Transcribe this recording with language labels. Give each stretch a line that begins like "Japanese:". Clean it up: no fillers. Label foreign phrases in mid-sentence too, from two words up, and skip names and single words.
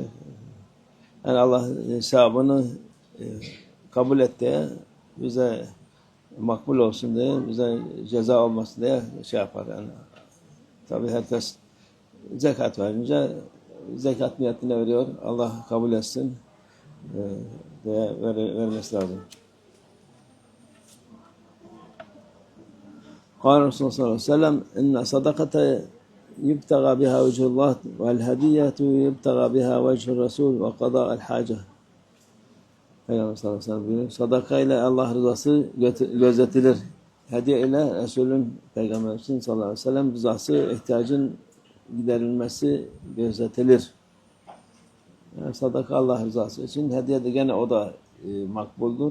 Turkish: Yani Allah hesabını kabul et diye, bize makbul olsun diye, bize ceza olmasın diye şey yapar. Yani tabii herkes zekat verince zekat niyetine veriyor. Allah kabul etsin diye vermesi lazım.
Arabic: قال رسول صلى الله عليه وسلم إن صدقة يبتغى بها وجه الله والهدية يبتغى بها وجه الرسول وقضاء الحاجة.
Turkish: Peygamber
Arabic: صلى الله عليه وسلم
Turkish: buyuruyor. Sadaka ile Allah rızası gözetilir. Hediye ile Resulün Peygamberimizin
Arabic: صلى الله عليه وسلم
Turkish: rızası, ihtiyacın giderilmesi gözetilir. Yani sadaka Allah rızası için, hediye de gene o da makbuldur.